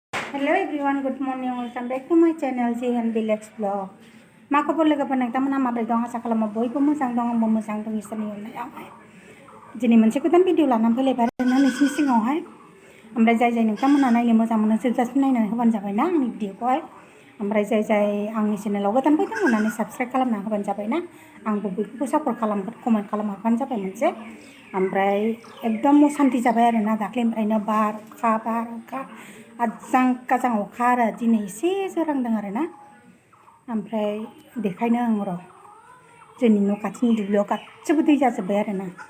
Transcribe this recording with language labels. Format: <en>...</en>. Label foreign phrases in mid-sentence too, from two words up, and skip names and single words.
<en>Hello everyone, good morning. Welcome back to my channel Jihan Village Vlog.</en> <brx>मा खबर लोगोफोर नोंथांमोनहा माबोरै दं आसा खालामो बयबो मोजां दं आंबो मोजां दं इसोरनि अननायावहाय दिनै मोनसे गोदान भिडिअ लानानै फैलायबाय आरोना नोंसिनि सिगाङावहाय ओमफ्राय जाय नोंथांमोनहा नायनो मोजां मोनो जोबजासिम नायनानै होबानो जाबायना आंनि भिडिअखौहाय ओमफ्राय जाय आंनि चेनेलाव गोदान फैदों अननानै साबस्क्राइब खालामना होबानो जाबायना आंबो बयखौबो सापर्ट खालामगोन कमेन्ट खालामहरबानो जाबाय मोनसे ओमफ्राय एकदम असान्ति जाबाय आरोना दाख्लैनिफ्रायनो बार अखा आजां गाजां अखा आरो दिनै एसे जोरांदों आरोना ओमफ्राय बेखायनो आं र' जोंनि न' खाथिनि दुब्लियाव गासैबो दै जाजोब्बाय आरोना</brx>